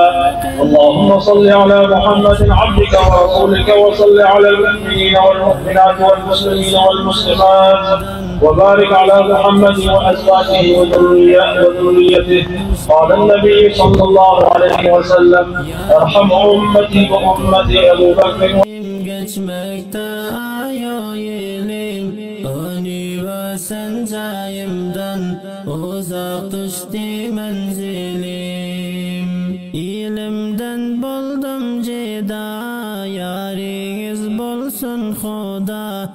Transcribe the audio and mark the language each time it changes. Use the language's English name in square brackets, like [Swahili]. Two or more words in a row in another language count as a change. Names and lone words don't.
[Arabic] اللهم صل على محمد عبدك ورسولك وصل على المؤمنين والمؤمنات والمسلمين والمسلمات وبارك على محمد وأزواجه وذريته. قال النبي صلى الله عليه وسلم ارحم أمتي وأمتي أبو بكر. [Turkish] Sancayımdan uzak düştü menzilim. İlimden buldum cida, yariniz bulsun Xuda.